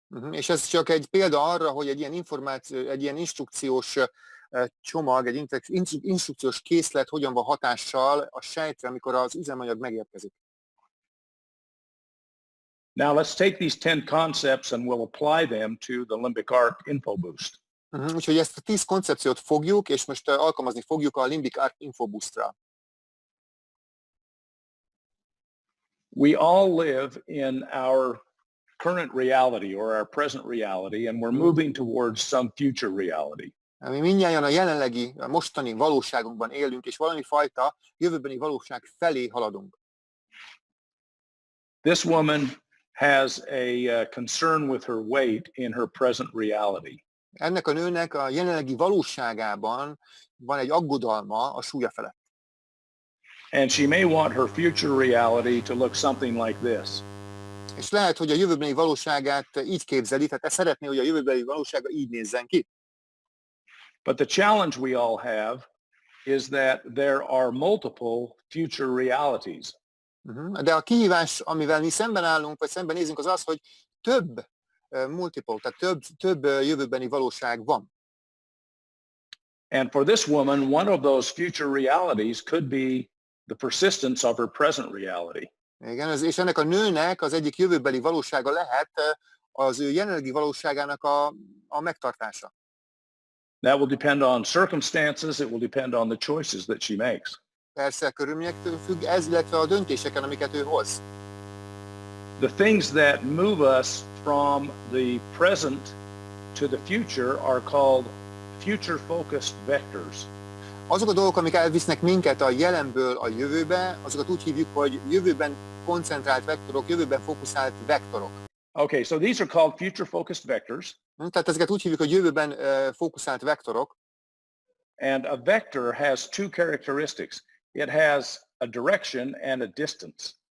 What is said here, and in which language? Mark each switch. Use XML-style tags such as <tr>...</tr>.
<hu>És ez csak egy példa arra, hogy egy ilyen információ, egy ilyen instrukciós csomag, egy instrukciós készlet hogyan van hatással a sejtre, amikor az üzemanyag megérkezik.</hu> <en>Now let's take these 10 concepts and we'll apply them to the Limbic Arc InfoBoost.</en> <hu>Úgyhogy ezt a 10 koncepciót fogjuk, és most alkalmazni fogjuk a Limbic Arc InfoBoost-ra.</hu> <en>We all live in our current reality or our present reality, and we're moving towards some future reality.</en> <hu>Mi mindnyájan a jelenlegi, a mostani valóságunkban élünk, és valami fajta jövőbeni valóság felé haladunk.</hu> <en>This woman has a concern with her weight in her present reality.</en> <hu>Ennek a nőnek a jelenlegi valóságában van egy aggodalma a súlya felett.</hu> <en>And she may want her future reality to look something like this.</en> <hu>És lehet, hogy a jövőbeni valóságát így képzeli, tehát szeretné, hogy a jövőbeni valósága így nézzen ki.</hu> <en>But the challenge we all have is that there are multiple future realities.</en> <hu>De a kihívás, amivel mi szemben állunk, vagy szemben nézünk, az az, hogy több tehát több jövőbeni valóság van.</hu> <en>And for this woman, one of those future realities could be the persistence of her present reality.</en> <hu>Igen, és ennek a nőnek az egyik jövőbeli valósága lehet az ő jelenlegi valóságának a megtartása.</hu> <en>That will depend on circumstances, it will depend on the choices that she makes.</en> <hu>Persze körülményektől függ ez, illetve a döntéseken, amiket ő hoz.</hu> <en>The things that move us from the present to the future are called future-focused vectors.</en> <hu>Azok a dolgok, amik elvisznek minket a jelenből a jövőbe, azokat úgy hívjuk, hogy jövőben koncentrált vektorok, jövőben fókuszált vektorok.</hu> <en>Okay, so these are called future-focused vectors.</en> <hu>Tehát ezeket úgy hívjuk, hogy jövőben fókuszált vektorok.</hu> <en>And a vector has two characteristics. It has a direction and a distance.</en>